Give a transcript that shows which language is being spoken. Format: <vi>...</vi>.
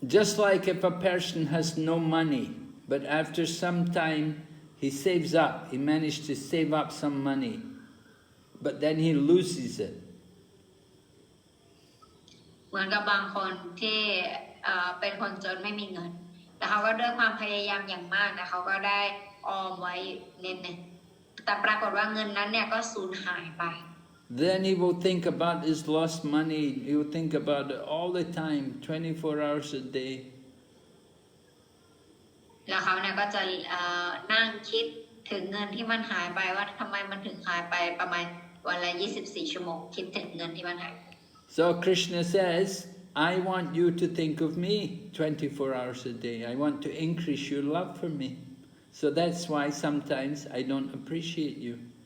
<en>Just like if a person has no money, but after some time he saves up, he managed to save up some money, but then he loses it.</en> <th>เหมือนกับบางคนที่เป็นคนจนไม่มีเงินแต่เขาก็ด้วยความพยายามอย่างมากนะเขาก็ได้ออมไว้นิดนึงแต่ปรากฏว่าเงินนั้นเนี่ยก็สูญหายไป</th> <en>Then he will think about his lost money, he will think about it all the time, 24 hours a day.</en> <th>แล้วเขาเนี่ยก็จะนั่งคิดถึงเงินที่มันหายไปว่าทำไมมันถึงหายไปประมาณวันละ24 ชั่วโมงคิดถึงเงินที่มันหายไป</th> <en>So Krishna says, I want you to think of me 24 hours a day. I want to increase your love for me. So that's why sometimes I don't appreciate you.</en>